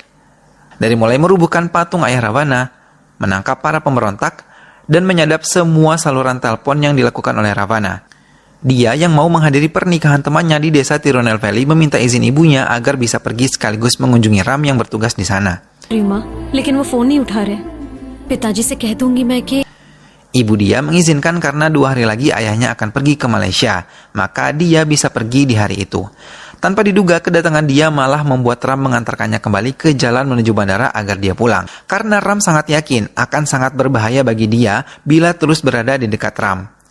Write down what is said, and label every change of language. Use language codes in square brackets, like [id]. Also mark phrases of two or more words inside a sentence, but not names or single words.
[id] Dari mulai merubuhkan patung ayah Ravana, menangkap para pemberontak, dan menyadap semua saluran telepon yang dilakukan oleh Ravana. Dia yang mau menghadiri pernikahan temannya di desa Tirunelveli meminta izin ibunya agar bisa pergi sekaligus mengunjungi Ram yang bertugas di sana. [hi] रीमा, लेकिन वो फोन नहीं उठा रहे। पिताजी से कह दूंगी मैं कि [id] Ibu dia mengizinkan karena 2 hari lagi ayahnya akan pergi ke Malaysia, maka dia bisa pergi di hari itu. Tanpa diduga, kedatangan dia malah membuat Ram mengantarkannya kembali ke jalan menuju bandara agar dia pulang. Karena Ram sangat yakin akan sangat berbahaya bagi dia bila terus berada di dekat Ram.